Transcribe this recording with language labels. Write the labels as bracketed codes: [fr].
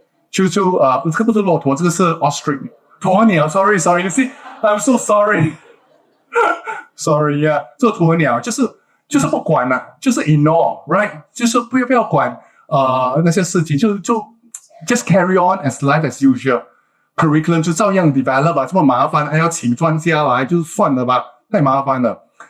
[zh] 这个不是骆驼，这个是 ostrich. 鸵鸟 sorry. [en] You see, I'm so sorry. Sorry, yeah. [zh] 这个鸵鸟就是不管了，就是 [en] ignore, right? [zh] 就是不要管那些事情，就 [en] just carry on as life as usual. [zh] Curriculum 就照样 develop 吧，这么麻烦，还要请专家来，就算了吧，太麻烦了。